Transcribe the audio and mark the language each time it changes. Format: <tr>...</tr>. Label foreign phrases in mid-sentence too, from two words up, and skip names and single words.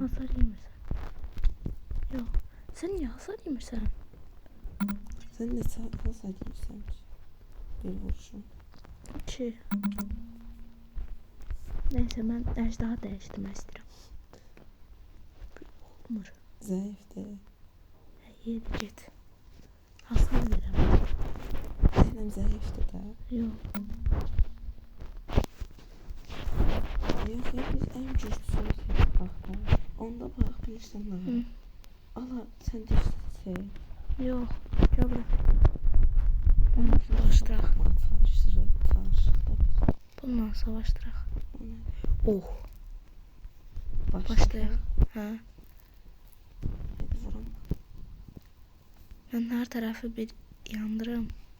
<az>Hasar yemirsən. Yox. Sən niyə hasar yemirsən? Sen de hasar yiyirsən. Bir vuruşun. 2. Neyse, mən əjdaha dəyişdirmək istəyirəm. Olmur.</az> <tr>Zayıf de.</tr> <az>Yedi get. Hasar verəm.</az> <tr>Aynen zayıftı da.</tr> <az>Yox.</az> <tr>Yok ya biz en güçlüsüyüz.</tr> <az>Bak bak. Onda bak bilirsən Hı.</az> <tr>ne? Ala sen de şey.</tr> <az>Yox. Gəl bura. Savaşdıraq. Savaşdırıq. Bununla savaşdıraq. Oh. Başlayaq. Hə. Vuram. Mən hər tərəfi bir yandırım.</az>